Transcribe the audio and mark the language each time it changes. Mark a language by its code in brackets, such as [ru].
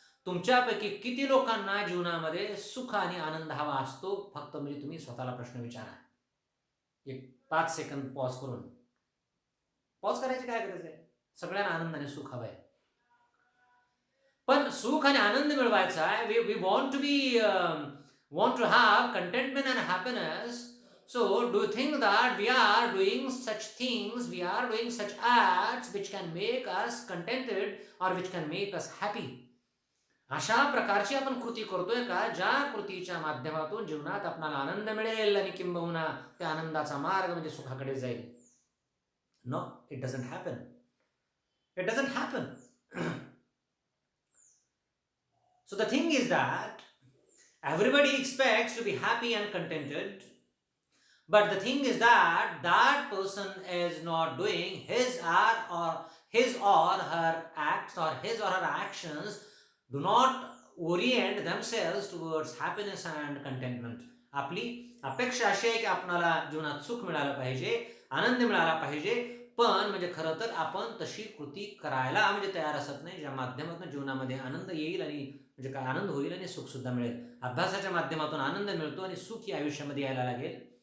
[mr] तुमच्यापैकी किती लोकांना जीवनामध्ये सुख आणि आनंद हवा असतो? फक्त म्हणजे तुम्ही स्वतःला प्रश्न विचारा. एक 5 सेकंद पॉज करून. पॉज करायची काय गरज आहे? सगळ्यांना आनंद आणि सुख हवं आहे. पण सुख आणि आनंद मिळवायचा आहे. [en] We want to be want to have contentment and happiness. So do you think that we are doing such things, we are doing such acts which can make us contented or which can make us happy? [mr] अशा प्रकारची आपण कृती करतोय का ज्या कृतीच्या माध्यमातून जीवनात आपल्याला आनंद मिळेल आणि किंबहुना त्या आनंदाचा मार्ग म्हणजे सुखाकडे जाईल? [en] No, it doesn't happen. It doesn't happen. So the thing is that everybody expects to be happy and contented, but the thing is that that person is not doing his or her acts, or his or her actions do not orient themselves towards happiness and contentment. [mr] आपली अपेक्षा अशी आहे की आपल्याला जीवनात सुख मिळालं पाहिजे, आनंद मिळाला पाहिजे, पण म्हणजे खरं तर आपण तशी कृती करायला म्हणजे तयार असत नाही, ज्या माध्यमातून जीवनामध्ये आनंद येईल आणि म्हणजे काय आनंद होईल आणि सुख सुद्धा मिळेल. अभ्यासाच्या माध्यमातून आनंद मिळतो आणि सुख ही आयुष्यामध्ये यायला लागेल.